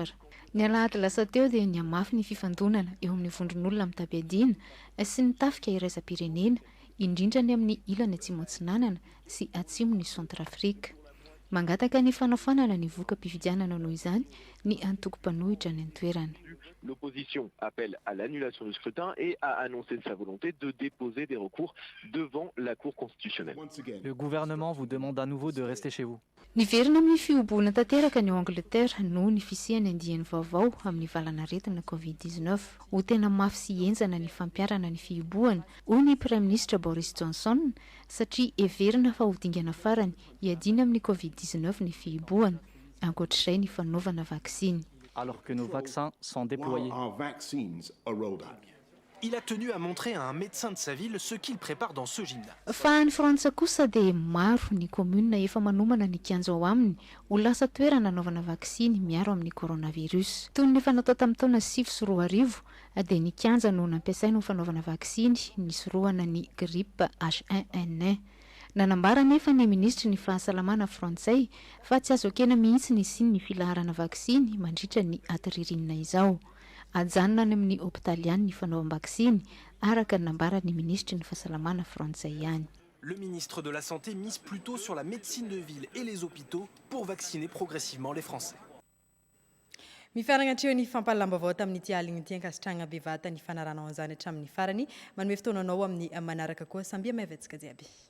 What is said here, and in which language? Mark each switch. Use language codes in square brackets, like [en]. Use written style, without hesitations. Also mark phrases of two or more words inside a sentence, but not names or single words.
[mg] Ny alahady lasa teo dia ny amafy ny fifandonana eo amin'ny vondron'olona mitabiadina sy ny tafika iraisam-pirenena indrindra ny amin'ny ilana atsimo atsinanana sy atsimo ny Centrafrika. Mangataka ny fanafanana ny voka-pifidianana noho izany ny antoko-panohitra ny an-toerana. [fr] L'opposition appelle à l'annulation du scrutin et a annoncé sa volonté de déposer des recours devant la Cour constitutionnelle. Le gouvernement vous demande à nouveau de rester chez vous. [mg] Niverina amin'ny fiobona tanteraka ny Angleterre noho ny fisiany andiany vaovao amin'ny valanaretina Covid-19 ho tena mafy sy enjana ny fampiarana ny fioboana hoy ny Prime Ministre Boris Johnson satria everina fa ho dingana farany hiadina amin'ny Covid-19 ny fioboana ankoatr'izay ny fanaovana vaksiny. [fr] Alors que nos vaccins sont déployés. Il a tenu à montrer à un médecin de sa ville ce qu'il prépare dans ce gymnase. [mg] Fa ny Frantsa kosa dia maro ny commune efa manomana ny kianja ao aminy ho lasa toerana nanaovana vaksiny miaro amin'ny coronavirus. Toy ny fanatao tamin'ny taona 2020 dia ny kianja no nampiasaina ho fanaovana vaksiny nisorohana ny grippe H1N1. Nanambara nefa ny ministry ny fahasalamana frantsay fa tsy azo akena mihitsy ny siny ny filaharana vaksiny mandritra ny atiririnina izao. Ajanona any amin'ny hôpitaly ny fanaovam-vaksiny araka nambara ny ministry ny fahasalamana frantsay ihany. [fr] Le ministre de la Santé mise plutôt sur la médecine de ville et les hôpitaux pour vacciner progressivement les Français. [mg] Mifaragnatreo ny fampalalambavao tamin'ity aligny ity ankasitrahana bevata ny fanaranao an'izany hatramin'ny farany manome fotoananao amin'ny manaraka koa samby maivetsika jiaby.